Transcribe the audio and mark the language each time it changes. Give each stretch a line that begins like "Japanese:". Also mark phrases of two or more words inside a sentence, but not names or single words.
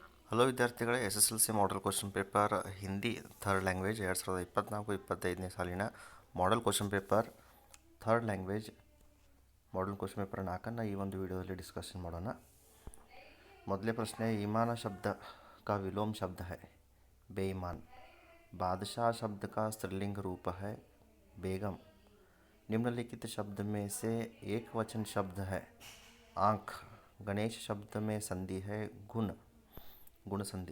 Kannada: ಹಲೋ ವಿದ್ಯಾರ್ಥಿಗಳೇ,
English: SSLC model question paper Hindi third language
Kannada: 2024-25ನೇ ಸಾಲಿನ
English: model question paper third language model question paper 4
Kannada: ಈ ಒಂದು ವಿಡಿಯೋದಲ್ಲಿ ಡಿಸ್ಕಷನ್ ಮಾಡೋಣ. ಮೊದಲೇ ಪ್ರಶ್ನೆ,
Hindi: ईमान शब्द का विलोम शब्द है बेईमान. बादशाह शब्द का स्त्रीलिंग रूप है बेगम. निम्नलिखित शब्द में से एक वचन शब्द है आँख. गणेश शब्द में संधि है गुण संधि.